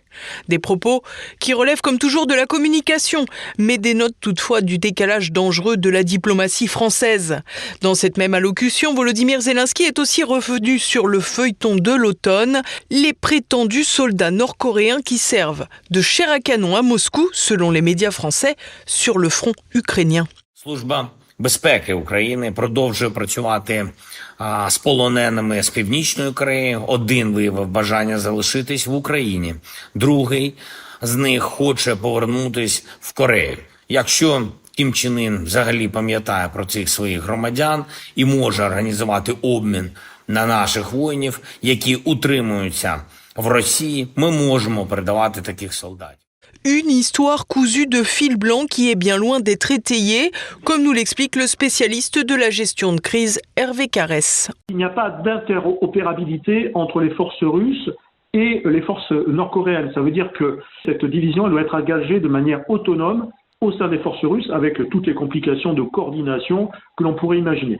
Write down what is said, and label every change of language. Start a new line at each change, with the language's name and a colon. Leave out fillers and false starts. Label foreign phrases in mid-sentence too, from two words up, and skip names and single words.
French: Des propos qui relèvent comme toujours de la communication, mais dénotent toutefois du décalage dangereux de la diplomatie française. Dans cette même allocution, Volodymyr Zelensky est aussi revenu sur le feuilleton de l'automne, les prétendus soldats nord-coréens qui servent de chair à canon à Moscou, selon les médias français, sur le front ukrainien.
Ukrainian: Служба безпеки України продовжує працювати з полоненими з Північної Кореї. Один виявив бажання залишитись в Україні. Другий з них хоче повернутись в Корею. Якщо Кім Чен Ін взагалі пам'ятає про цих своїх громадян і може організувати обмін на наших воїнів, які утримуються в Росії, ми можемо передавати таких солдатів.
French: Une histoire cousue de fil blanc qui est bien loin d'être étayée, comme nous l'explique le spécialiste de la gestion de crise Hervé Carès. Il n'y a pas d'interopérabilité entre les forces russes et les forces nord-coréennes. Ça veut dire que cette division elle doit être engagée de manière autonome au sein des forces russes avec toutes les complications de coordination que l'on pourrait imaginer.